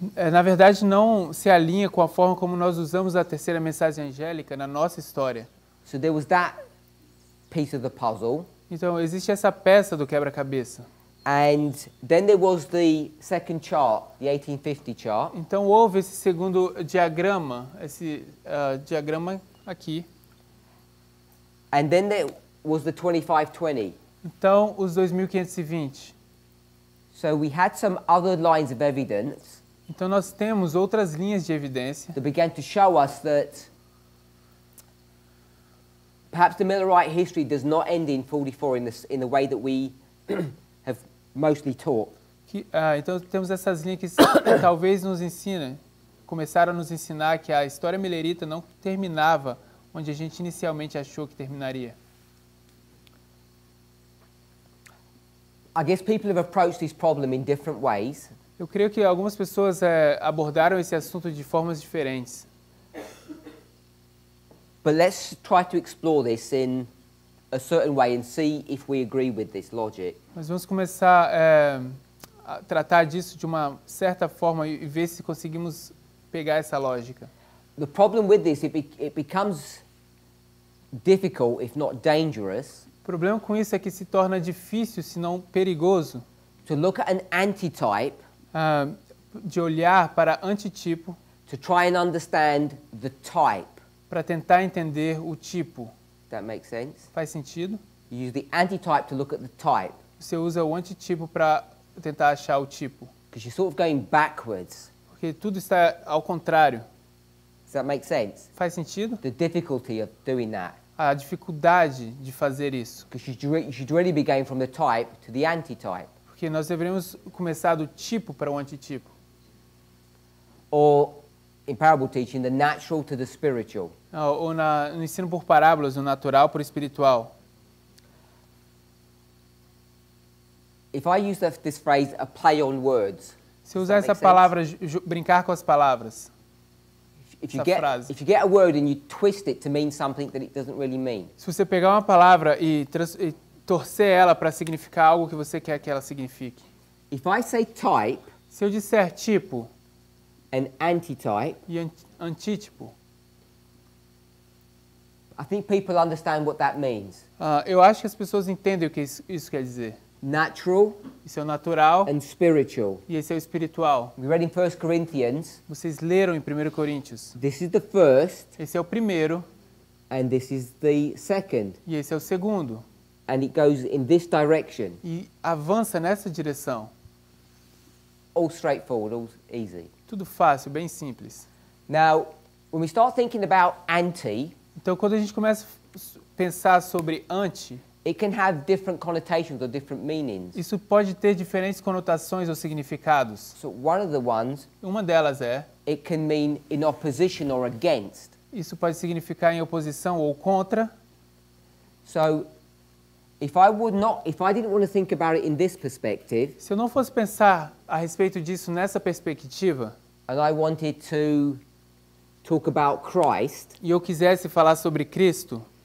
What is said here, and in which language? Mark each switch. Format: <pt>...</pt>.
<pt>Na verdade, não se alinha com a forma como nós usamos a terceira mensagem angélica na nossa história.</pt> <en>So there was that piece of the puzzle.</en> <pt>Então, existe essa peça do quebra-cabeça.</pt> <en>And then there was the second chart, the 1850 chart.</en> <pt>Então, houve esse segundo diagrama, esse diagrama aqui.</pt> <en>And then there was the 2520.</en> <pt>Então, os 2520.</pt> <en>So we had some other lines of evidence.</en> <pt>Então nós temos outras linhas de evidência.</pt> <en>That began to show us that perhaps the Millerite history does not end in 44 in the way that we have mostly taught.</en> <pt>Então temos essas linhas que talvez nos ensinem, começaram a nos ensinar que a história milerita não terminava onde a gente inicialmente achou que terminaria.</pt> <en>I guess people have approached this problem in different ways.</en> <pt>Eu creio que algumas pessoas abordaram esse assunto de formas diferentes.</pt> <en>But let's try to explore this in a certain way and see if we agree with this logic.</en> <pt>Mas vamos começar a tratar disso de uma certa forma e ver se conseguimos pegar essa lógica.</pt> <en>The problem with this, it becomes difficult, if not dangerous,</en> <pt>O problema com isso é que se torna difícil, se não perigoso,</pt> <en>to look at an antitype,</en> <pt>de olhar para antitipo,</pt> <en>to try and understand the type.</en> <pt>para tentar entender o tipo.</pt> <en>That makes sense?</en> <pt>Faz sentido?</pt> <en>You use the antitype to look at the type,</en> <pt>Você usa o antitipo para tentar achar o tipo,</pt> <en>because you're sort of going backwards.</en> <pt>porque tudo está ao contrário.</pt> <en>Does that make sense?</en> <pt>Faz sentido?</pt> <en>The difficulty of doing that.</en> <pt>A dificuldade de fazer isso,</pt> <en>Because you should really be going from the type to the antitype.</en> <pt>porque nós deveríamos começar do tipo para o antitipo.</pt> <en>Or, in parable teaching, the natural to the spiritual.</en> <pt>Ou no ensino por parábolas, do natural para o espiritual.</pt> <en>If I use this phrase, a play on words,</en> <pt>Se eu usar essa palavra, brincar com as palavras,</pt> <en>if</en> <pt>essa frase.</pt> <en>you get a word and you twist it to mean something that it doesn't really mean,</en> <pt>Se você pegar uma palavra e torcer ela para significar algo que você quer que ela signifique.</pt> <en>if I say type</en> <pt>Se eu disser tipo</pt> <en>and antitype,</en> <pt>e antítipo,</pt> <en>I think people understand what that means.</en> <pt>eu acho que as pessoas entendem o que isso quer dizer.</pt> <en>Natural</en> <pt>Isso é o natural</pt> <en>and spiritual.</en> <pt>e esse é o espiritual.</pt> <en>We read in 1 Corinthians,</en> <pt>Vocês leram em 1 Coríntios.</pt> <en>this is the first</en> <pt>Esse é o primeiro</pt> <en>and this is the second.</en> <pt>e esse é o segundo.</pt> <en>And it goes in this direction.</en> <pt>E avança nessa direção.</pt> <en>All straightforward, all easy.</en> <pt>Tudo fácil, bem simples.</pt> <en>Now, when we start thinking about anti,</en> <pt>Então, quando a gente começa a pensar sobre anti,</pt> <en>it can have different connotations or different meanings.</en> <pt>isso pode ter diferentes conotações ou significados.</pt> <en>So one of the ones,</en> <pt>Uma delas é,</pt> <en>it can mean in opposition or against.</en> <pt>isso pode significar em oposição ou contra.</pt> <en>So if I didn't want to think about it in this perspective,</en> <pt>Se eu não fosse pensar a respeito disso nessa perspectiva,</pt> <en>and I wanted to talk about Christ,</en> <pt>e eu quisesse falar sobre Cristo,</pt>